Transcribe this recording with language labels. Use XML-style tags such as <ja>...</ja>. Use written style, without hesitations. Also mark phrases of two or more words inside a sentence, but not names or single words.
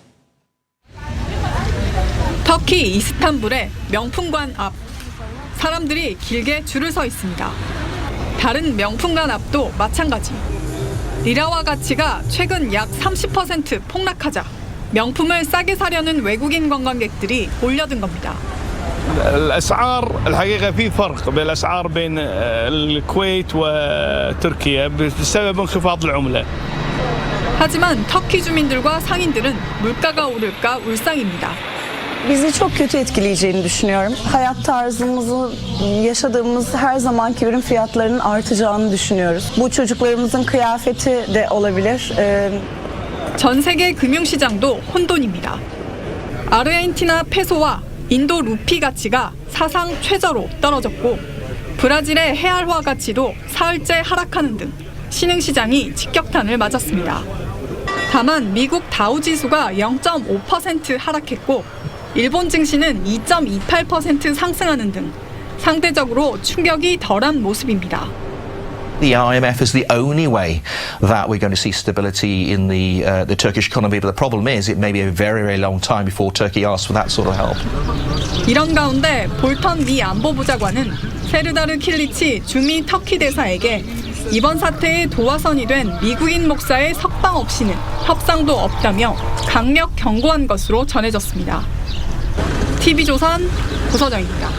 <ko>터키 이스탄불의 명품관 앞. 사람들이 길게 줄을 서 있습니다. 다른 명품관 앞도 마찬가지. 리라화 가치가 최근 약 30% 폭락하자 명품을 싸게 사려는 외국인 관광객들이 몰려든 겁니다.</ko> <ar>الأسعار الحقيقة في فرق بين الأسعار بين الكويت وتركيا بسبب انخفاض العملة.</ar> <ko>하지만 터키 주민들과 상인들은 물가가 오를까 울상입니다.</ko> <tr>Bizi çok kötü etkileyeceğini düşünüyorum. Hayat tarzımızı, yaşadığımız her zamanki ürün fiyatlarının artacağını düşünüyoruz. Bu çocuklarımızın kıyafeti de olabilir.</tr> <ko>전 세계 금융시장도 혼돈입니다. 아르헨티나 페소와 인도 루피 가치가 사상 최저로 떨어졌고 브라질의 헤알화 가치도 사흘째 하락하는 등 신흥시장이 직격탄을 맞았습니다. 다만 미국 다우지수가 0.5% 하락했고 일본 증시는 2.28% 상승하는 등 상대적으로 충격이 덜한 모습입니다.</ko> <en>The IMF is the only way that we're going to see stability in the Turkish economy. But the problem is it may be a very, very long time before Turkey asks for that sort of help.</en> <ko>이런 가운데 볼턴 미 안보보좌관은 세르다르 킬리치 주미 터키 대사에게 이번 사태의 도화선이 된 미국인 목사의 석방 없이는 협상도 없다며 강력 경고한 것으로 전해졌습니다. TV조선 고서정입니다.</ko>